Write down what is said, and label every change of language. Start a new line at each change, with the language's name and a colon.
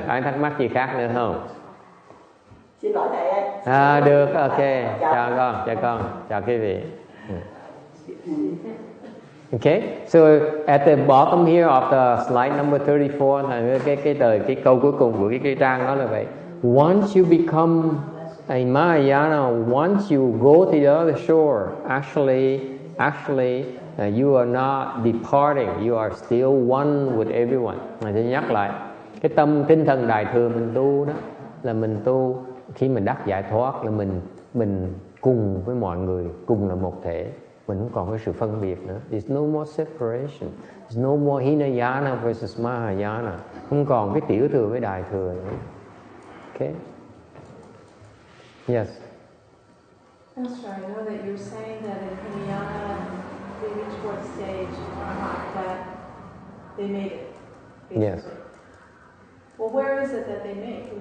Vietnamese: Ai thắc mắc gì khác nữa không? Xin lỗi thầy. Được. Ok. Chào con. Chào quý vị.
English: Okay, so at the bottom here of the slide number 34,
Vietnamese: cái câu cuối cùng của cái trang đó là vậy.
English: Once you become a Mahayana, once you go to the other shore, actually, you are not departing. You are still one with everyone.
Vietnamese: Mình sẽ nhắc lại cái tinh thần đại thừa mình tu đó là mình tu khi mình đắc giải thoát là mình cùng với mọi người, cùng là một thể. Mình không còn cái sự phân biệt nữa.
English: There's no more separation. There's no more Hinayana versus Mahayana.
Vietnamese: Không còn cái tiểu thừa với đại thừa nữa.
English: Okay? Yes. Master, I know that you're saying that in Hinayana, they reach fourth stage, that they made it. Basically. Yes. Well, where is it that they made?